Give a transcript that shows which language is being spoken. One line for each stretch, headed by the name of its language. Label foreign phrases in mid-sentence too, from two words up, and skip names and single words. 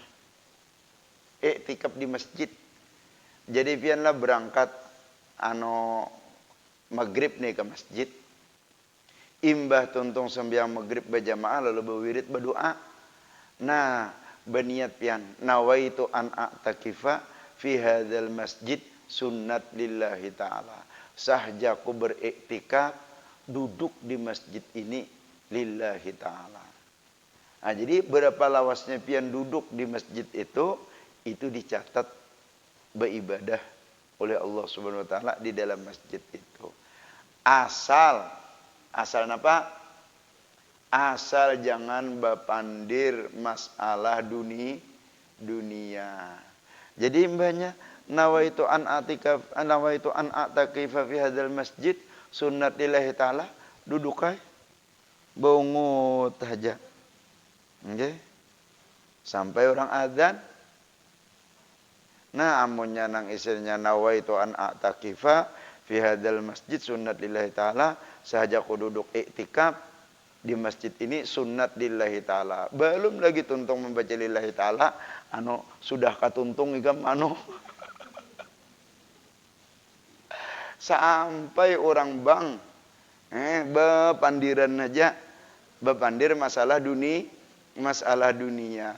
Banjar: Iktikaf di masjid. Jadi pianlah berangkat maghrib nih ke masjid. Imbah tuntung sembiang maghrib berjamaah lalu berwirid berdoa. Nah, berniat pian
Arabic: نويت أن أعتكف في هذا المسجد سنة لله تعالى.
Banjar: Sahjaku beriktikaf duduk di masjid ini
Arabic: لله تعالى.
Banjar: Nah, jadi berapa lawasnya pian duduk di masjid itu dicatat beribadah oleh Allah
Arabic: سبحانه وتعالى
Banjar: di dalam masjid itu. Asal apa? Asal jangan bapandir masalah dunia. Jadi mbahnya
Arabic: نويت أن أعتكف في هذا المسجد سنة لله تعالى
Banjar: duduk aja. Bangut aja. Okay. Sampai orang azan. Nah, amunnya nang istilahnya
Arabic: نويت أن أعتكف في هذا المسجد سنة لله تعالى,
Banjar: sahaja ku duduk iktikaf di masjid ini
Arabic: سنة لله تعالى.
Banjar: Belum lagi tuntung membaca
Arabic: لله تعالى,
Banjar: sudah katuntung ikam Sampai orang bang bepandiran aja, bepandir masalah dunia.